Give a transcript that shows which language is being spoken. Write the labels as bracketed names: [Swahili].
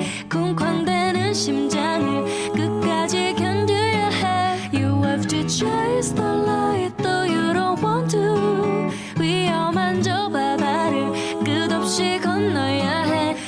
[Korean] 쿵쾅대는 심장을 끝까지 견뎌야 해. [English] You have to chase the light though you don't want to. [Korean] 위험한 저 바다를 끝없이 건너야 해.